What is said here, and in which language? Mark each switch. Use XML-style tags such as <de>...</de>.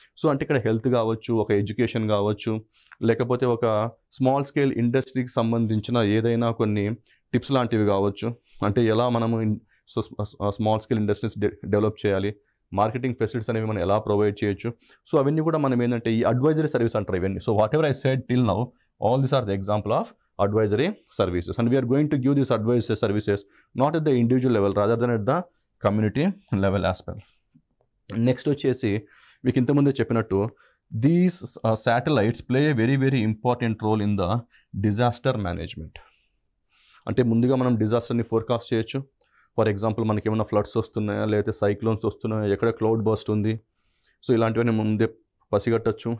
<te>So అంటే ఇక్కడ health కావచ్చు, ఒక ఎడ్యుకేషన్ కావచ్చు, లేకపోతే ఒక స్మాల్ స్కేల్ ఇండస్ట్రీకి సంబంధించిన ఏదైనా కొన్ని టిప్స్ లాంటివి కావచ్చు. అంటే ఎలా మనము స్మాల్ స్కేల్ ఇండస్ట్రీస్ డెవలప్ చేయాలి, మార్కెటింగ్ ఫెసిలిటీస్ అనేవి మనం ఎలా ప్రొవైడ్ చేయొచ్చు. సో అవన్నీ కూడా మనం ఏంటంటే ఈ అడ్వైజరీ సర్వీస్ అంటారు ఇవన్నీ.</te> <en>So whatever I said till now, all these are the example of advisory services, and we are going to give these advisory services not at the individual level rather than at the community level as well. Next</en> <te>వచ్చేసి మీకు ఇంతకుముందే చెప్పినట్టు</te> <en>These satellites play a very very important role in the disaster management.</en> <te>అంటే ముందుగా మనం డిజాస్టర్ని forecast చేయొచ్చు. For example మనకి ఏమైనా ఫ్లడ్స్ వస్తున్నాయా, లేకపోతే సైక్లోన్స్ వస్తున్నాయా, ఎక్కడ క్లౌడ్ బర్స్ట్ ఉంది, సో ఇలాంటివన్నీ ముందే పసిగట్టచ్చు.</te>